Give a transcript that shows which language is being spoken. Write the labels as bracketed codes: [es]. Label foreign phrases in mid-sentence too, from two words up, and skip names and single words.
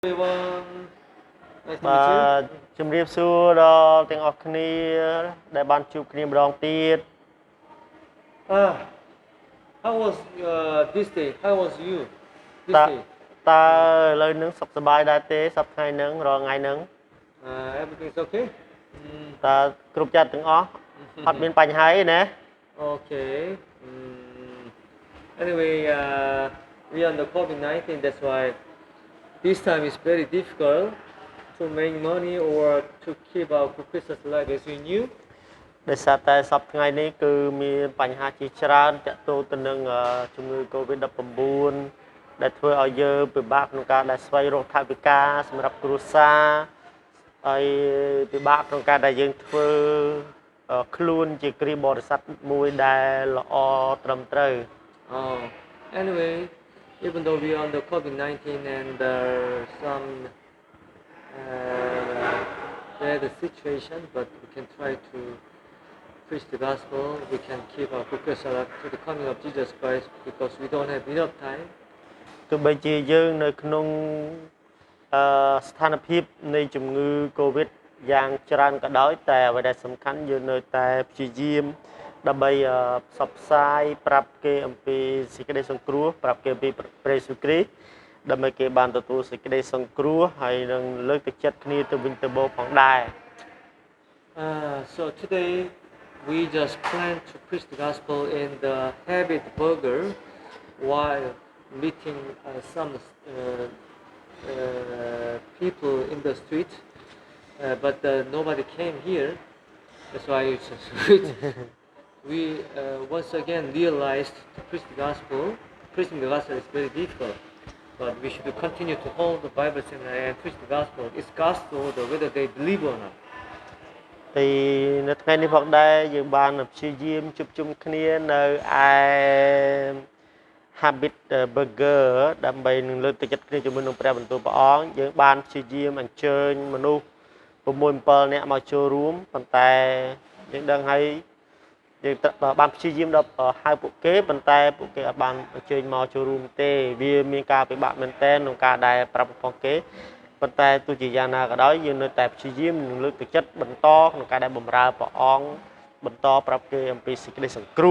[en] everyone. Nice to meet you. [km] បាទជំរាបសួរដល់ទាំងអស់គ្នាដែលបានជួបគ្នាម្ដងទៀត [en] How was this day? How was you this [km] តើ [en] day? [km] តើឥឡូវហ្នឹងសុខសប្បាយដែរទេសប្តាហ៍ថ្ងៃហ្នឹងរាល់ថ្ងៃហ្នឹង [en] Everything's okay? [km] តើគ្រប់ចិត្តទាំងអស់អត់មានបញ្ហាទេណា [en] Okay. Anyway, we are on the COVID-19. That's why this time is very difficult to make money or to keep our Christmas life as we knew. [km] ដោយសារតែសប្តាហ៍ថ្ងៃនេះគឺមានបញ្ហាជាច្រើនទាក់ទងទៅនឹងជំងឺ Covid-19 ដែលធ្វើឲ្យយើងពិបាកក្នុងការដែលស្វែងរកថវិកាសម្រាប់គ្រួសារហើយពិបាកក្នុងការដែលយើងធ្វើខ្លួនជាគ្រាបរិស័ទមួយដែលល្អត្រឹមត្រូវ [en] Anyway, even though we are on the COVID-19 and some bad situation, but we can try to preach the gospel. We can keep our focus to the coming of Jesus Christ because we don't have enough time. [km] ទោះបីជាយើងនៅក្នុងស្ថានភាពនៃជំងឺ Covid យ៉ាងច្រើនក៏ដោយតែអ្វីដែលសំខាន់យើងនៅតែព្យាយាមដើម្បីផ្សព្វផ្សាយប្រាប់គេអំពីសេចក្តីសង្គ្រោះប្រាប់គេអំពីព្រះយេស៊ូវគ្រីស្ទដើម្បីគេបានទទួលសេចក្តីសង្គ្រោះហើយនឹងលើកទឹកចិត្តគ្នាទៅវិញទៅមកផងដែរ [en] So today we just plan to preach the gospel in the Habit Burger while meeting some people in the street, but nobody came here. That's why it's we once again realized to preach the gospel. Preaching the gospel is very difficult, but we should continue to hold the Bible seminar and preach the gospel. It's gospel whether they believe or not. [km] ទីនៅថ្ងៃនេះផងដែរយើងបានព្យាយាមជួបជុំគ្នានៅឯ Habit Burger ដើម្បីនឹងលើកទឹកចិត្តគ្នាជាមួយនឹងព្រះបន្ទូលព្រះ អង្គយើងបានព្យាយាមអញ្ជើញមនុស្ស6 7នាក់មកចូលរួមប៉ុន្តែយើងដឹងហើយយើងបានព្យាយាមដល់ហៅពួកគេប៉ុន្តែពួកគេអត់បានអញ្ជើញមកចូលរួមទេវាមានការពិបាកមែនទែនក្នុងការដែលប្រាប់ផងគេប៉ុន្តែទោះជាយ៉ាងណាក៏ដោយយើងនៅតែព្យាយាមនឹងលើកទឹកចិត្តបន្តក្នុងការដែលបម្រើព្រះអង្គបន្តប្រាប់គេអំពីសេចក្តីសង្គ្រោះ